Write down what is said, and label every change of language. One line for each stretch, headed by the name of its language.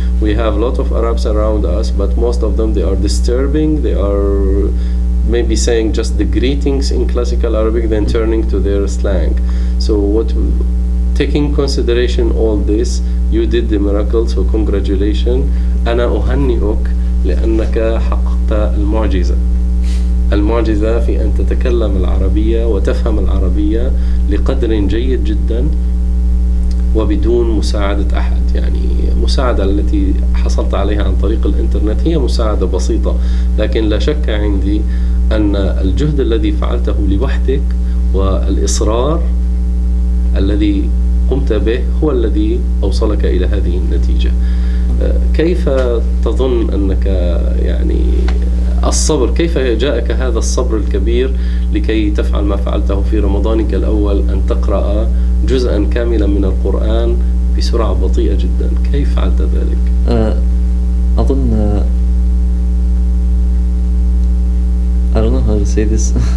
English: We have a lot of Arabs around us, but most of them, they are disturbing. They are maybe saying just the greetings in classical Arabic, then turning to their slang. So taking consideration all this, you did the miracle, so congratulations.
Arabic: أنا أهنئك لأنك حققت المعجزة في أن تتكلم العربية وتفهم العربية لقدر جيد جدا وبدون مساعدة أحد. يعني مساعدة التي حصلت عليها عن طريق الإنترنت هي مساعدة بسيطة، لكن لا شك عندي أن الجهد الذي فعلته لوحدك والإصرار الذي قمت به هو الذي أوصلك إلى هذه النتيجة. كيف تظن أنك يعني الصبر، كيف جاءك هذا الصبر الكبير لكي تفعل ما فعلته في رمضانك الأول، أن تقرأ جزءا كاملا من القرآن بسرعة بطيئة جدا؟ كيف فعلت ذلك؟ أظن
English: I don't know how to say this.